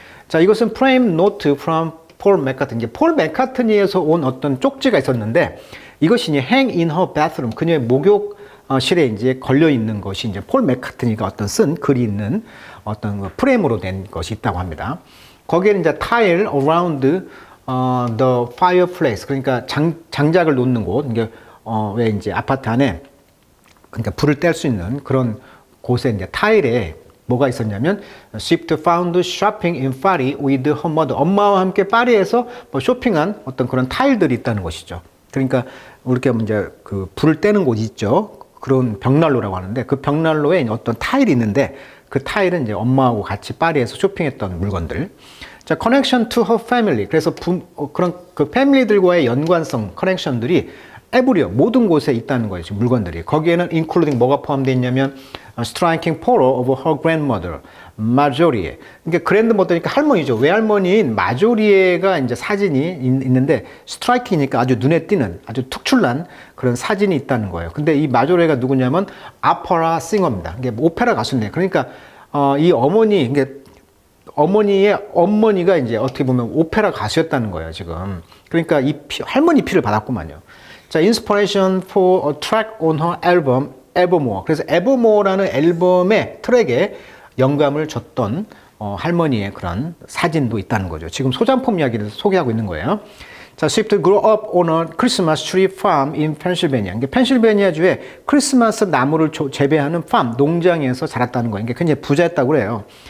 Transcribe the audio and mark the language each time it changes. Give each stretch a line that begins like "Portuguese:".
Korean: 자, 이것은 프레임 노트 from 폴 맥카트니. 이제 폴 맥카트니에서 온 어떤 쪽지가 있었는데 이것이 이제
English: hang in her bathroom.
Korean: 그녀의 목욕실에 이제 걸려 있는 것이 이제 폴 맥카트니가 어떤 쓴 글이 있는 어떤 프레임으로 된 것이 있다고 합니다. 거기에는 이제
English: tile around the fireplace.
Korean: 그러니까 장작을 놓는 곳. 이게 왜 이제 아파트 안에 그러니까 불을 뗄 수 있는 그런 곳에 이제 타일에 뭐가 있었냐면
English: Swift found shopping in Paris with her mother.
Korean: 엄마와 함께 파리에서 뭐 쇼핑한 어떤 그런 타일들이 있다는 것이죠. 그러니까 이렇게 이제 그 불을 떼는 곳이 있죠. 그런 벽난로라고 하는데 그 벽난로에 어떤 타일이 있는데 그 타일은 이제 엄마하고 같이 파리에서 쇼핑했던 물건들.
English: 자, connection to her family.
Korean: 그래서 그런 그 패밀리들과의 연관성, 커넥션들이 에브리어 모든 곳에 있다는 거예요. 지금 물건들이. 거기에는
English: including
Korean: 뭐가 포함되어 있냐면
English: striking photo of her grandmother, 마조리에.
Korean: 그러니까 그랜드머더니까 할머니죠. 외할머니인 마조리에가 이제 사진이 있는데 스트라이킹이니까 아주 눈에 띄는 아주 특출난 그런 사진이 있다는 거예요. 근데 이 마조리에가 누구냐면 아퍼라 싱어입니다. 이게 오페라 가수인데 그러니까 이 어머니 이게 어머니의 어머니가 이제 어떻게 보면 오페라 가수였다는 거예요, 지금. 그러니까 할머니 피를 받았구만요.
English: 자, inspiration for a track on her album, Evermore.
Korean: 그래서 Evermore라는 앨범의 트랙에 영감을 줬던 할머니의 그런 사진도 있다는 거죠. 지금 소장품 이야기를 소개하고 있는 거예요.
English: 자, Swift grew up on a Christmas tree farm in Pennsylvania.
Korean: 이게 펜실베니아주에 크리스마스 나무를 재배하는 팜, 농장에서 자랐다는 거예요. 이게 굉장히 부자였다고 그래요.